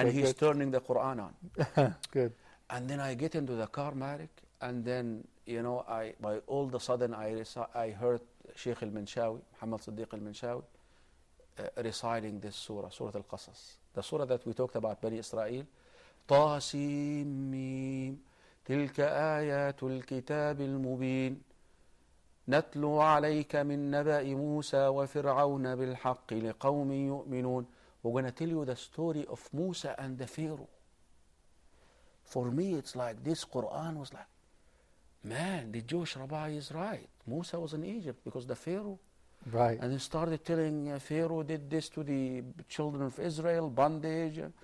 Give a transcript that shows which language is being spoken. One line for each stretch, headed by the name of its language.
English: And he's turning the Quran on. Good. And then I get into the car, Malik, and then, by all of a sudden, I heard Sheikh al-Minshawi, Muhammad Siddiq al-Minshawi, reciting this surah, Surah Al-Qasas. The surah that we talked about, Bani Israel.
Arabic: طه سين ميم تلك آيات الكتاب المبين نتلو عليك من نبأ موسى وفرعون بالحق لقوم يؤمنون.
English: We're going to tell you the story of Musa and the Pharaoh. For me, it's like this Quran was like, man, the Jewish rabbi is right. Musa was in Egypt because the Pharaoh. Right. And he started telling Pharaoh did this to the children of Israel, bondage.